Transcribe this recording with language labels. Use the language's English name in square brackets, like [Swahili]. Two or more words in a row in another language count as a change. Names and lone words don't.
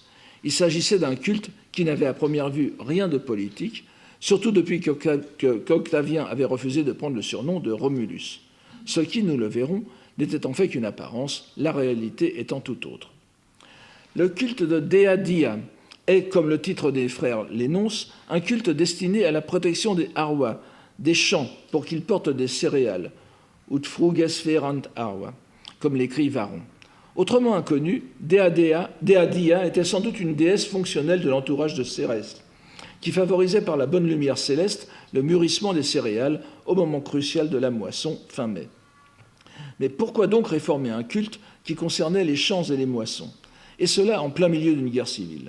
[French] Il s'agissait d'un culte qui n'avait à première vue rien de politique, surtout depuis qu'Octavien avait refusé de prendre le surnom de Romulus, ce qui, nous le verrons, n'était en fait qu'une apparence, la réalité étant tout autre. Le culte de Dea Dia est, comme le titre des frères l'énonce, un culte destiné à la protection des Arwa, des champs, pour qu'ils portent des céréales, [Latin] ut fruges ferant Arwa, [French] comme l'écrit Varron. Autrement inconnu, Dea Dia était sans doute une déesse fonctionnelle de l'entourage de Cérès, qui favorisait par la bonne lumière céleste le mûrissement des céréales au moment crucial de la moisson, fin mai. Mais pourquoi donc réformer un culte qui concernait les champs et les moissons, et cela en plein milieu d'une guerre civile?